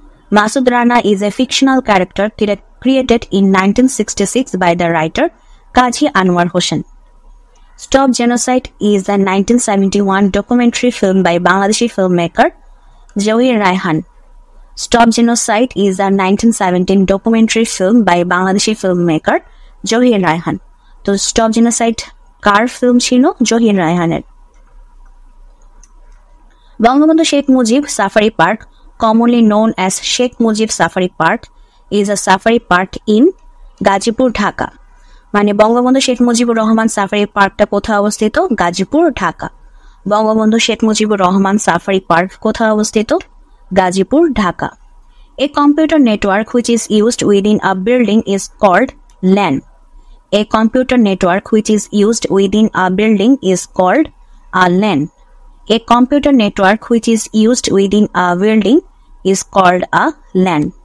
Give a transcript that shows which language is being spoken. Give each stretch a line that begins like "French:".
English: Masood Rana is a fictional character created in 1966 by the writer Qazi Anwar Hossain. Stop Genocide is a 1971 documentary film by Bangladeshi filmmaker Jahir Raihan. Stop Genocide is a 1917 documentary film by Bangladeshi filmmaker Jahir Raihan.
Bangla: তো Stop Genocide কার film ছিল? জহির রায়হানের।
English: Bangabandhu Sheikh Mujib Safari Park, commonly known as Sheikh Mujib Safari Park, is a safari park in Gazipur, Dhaka.
Bangla: মানে Bangabandhu Sheikh Mujibur Rahman safari পার্কটা কোথায় অবস্থিত? Gazipur, Dhaka. Bangabandhu Sheikh Mujibur Rahman safari park কোথায় অবস্থিত? Gazipur, Dhaka.
English: A computer network which is used within a building is called LAN. A computer network which is used within a building is called a LAN. A computer network which is used within a building is called a LAN.